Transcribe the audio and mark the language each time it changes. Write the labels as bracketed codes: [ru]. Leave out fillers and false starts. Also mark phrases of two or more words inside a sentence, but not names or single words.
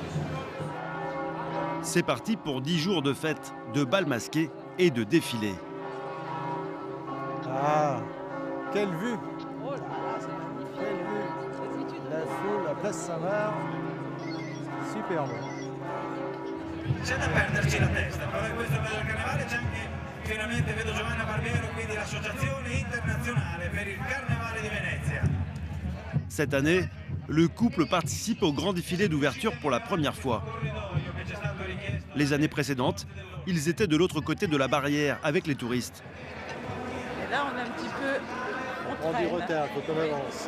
[fr] C'est parti pour 10 jours de fêtes, de bals masqués et de défilés. Ah, quelle vue! Oh là là, c'est magnifique! Quelle vue! La foule, la place Saint-Marc, superbe. [it] C'è da perderci la testa, però in questo bello carnevale c'è anche, finalmente vedo Giovanna Barbiero, quindi l'Associazione Internazionale per il Carnevale di Venezia. [fr] Cette année, le couple participe au grand défilé d'ouverture pour la première fois. Les années précédentes, ils étaient de l'autre côté de la barrière avec les touristes. Et là, on a un petit peu... On dit retard, il faut qu'on avance.